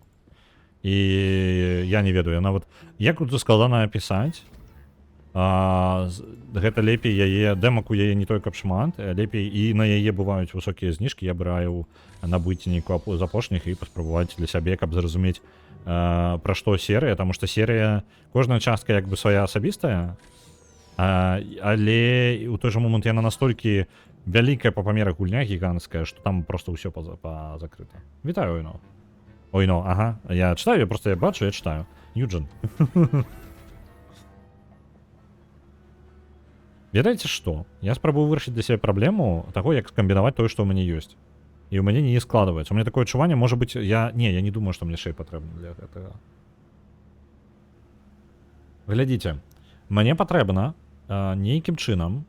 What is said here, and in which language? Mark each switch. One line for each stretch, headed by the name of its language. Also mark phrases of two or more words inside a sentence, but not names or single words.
Belarusian: І я не ведаю, нават як тут складана апісаць, гэта лепей яе, дэмак у яе не той каб шмат, лепей і на яе бываюць высокія зніжкі, я б раіў набыць нейкую з апошніх і паспрабаваць для сябе, каб зразумець, пра што серыя, таму што серыя, кожная частка як бы свая асабістая, але ў той жа момант яна настолькі вялікая па памерах гульня гіганцкая, што там просто ўсё закрыта. Вітаю, Ойно. Ойно, ага.
Russian: Я читаю,
Belarusian: я бачу,
Russian: я читаю.
Belarusian: Юджин. Ведаеце што? Я спрабую вырашыць для сябе праблему таго, як скамбінаваць тое, што ў мяне ёсць. І ў мяне не складваецца. У мяне такое адчуванне, можа быць, я не думаю, што мне шэй патрэбна для гэтага. Глядзіце, мне патрэбна нейкім чынам.